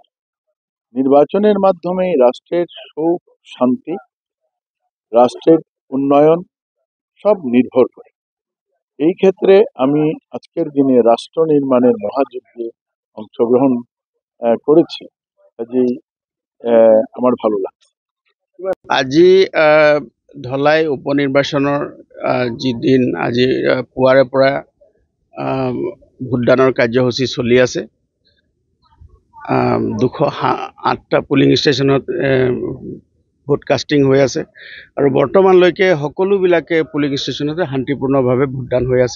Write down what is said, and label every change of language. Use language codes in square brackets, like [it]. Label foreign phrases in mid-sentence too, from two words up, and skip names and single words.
[bn] নির্বাচনের মাধ্যমে রাষ্ট্রের সুখ শান্তি, রাষ্ট্রের উন্নয়ন সব নির্ভর করে। এই ক্ষেত্রে আমি আজকের দিনে রাষ্ট্র নির্মাণের মহাযজ্ঞে অংশগ্রহণ করেছি, কাজেই আমার ভালো লাগছে। [as] আজি ধলাই উপনিৰ্বাচনৰ যিদিন আজি পুৱাৰে পৰা ভোটদানৰ কাৰ্যসূচী চলি আছে। 208টা পুলিং ষ্টেচনত [en] vote casting [as] হৈ আছে, আৰু বৰ্তমানলৈকে সকলোবিলাকে পুলিং ষ্টেচনতে শান্তিপূৰ্ণভাৱে ভোটদান হৈ আছে।